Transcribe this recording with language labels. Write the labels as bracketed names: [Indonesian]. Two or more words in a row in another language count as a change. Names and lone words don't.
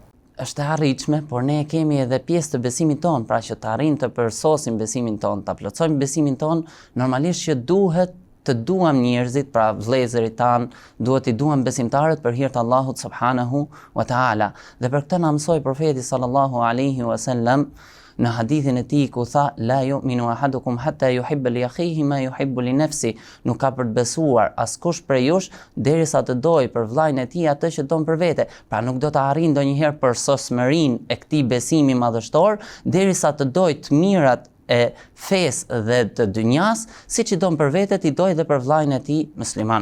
[Albanian] Është e arritshme, por ne kemi edhe pjesë të besimit ton, pra që të arrijmë të përsosim besimin ton, ta plotësojmë besimin ton, normalisht që duhet të duam njerëzit, pra vëllezërit tan, duhet i duam besimtarët për hir të Allahut [Arabic] سبحانه وتعالى. [Albanian] Dhe për këtë na mësoi profeti [Arabic] صلى الله عليه وسلم [Albanian] në hadithin e tij ku tha: [Arabic] "لا يؤمن أحدكم حتى يحب لأخيه ما يحب لنفسه." [Albanian] Nuk ka për të besuar askush prej jush derisa të dojë për vllain e tij atë që don për vete. Pra nuk do të arrijë ndonjëherë për sosmërinë e këtij besimi madhështor derisa të dojë të mirat e fesë dhe të dynjas, siç i don për vete, i dojë edhe për vllain e tij musliman.